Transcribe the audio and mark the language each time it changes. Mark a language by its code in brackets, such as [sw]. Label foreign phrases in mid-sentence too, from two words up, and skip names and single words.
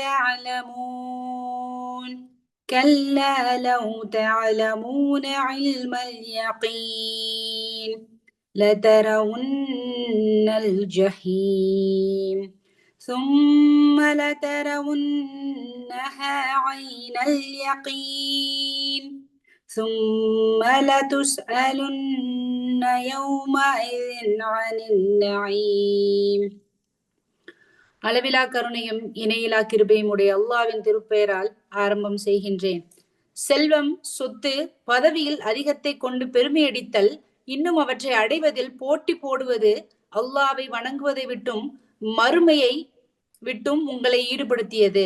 [ar] تعلمون كلا لو تعلمون علم اليقين لترون الجحيم ثم لترونها عين اليقين ثم لتسألن يومئذ عن النعيم. [ta] அளவிலா கருணையும் இணையிலா கிருபையும் உடைய அல்லாஹ்வின் திருப்பெயரால் ஆரம்பம் செய்கின்றேன். செல்வம், சொத்து, பதவியில் அதிகத்தை கொண்டு பெருமையடித்தல், இன்னும் அவற்றை அடைவதில் போட்டி போடுவது, அல்லாஹ்வை வணங்குவதை விட்டும் மறுமையை விட்டும் உங்களை ஈடுபடுத்தியது.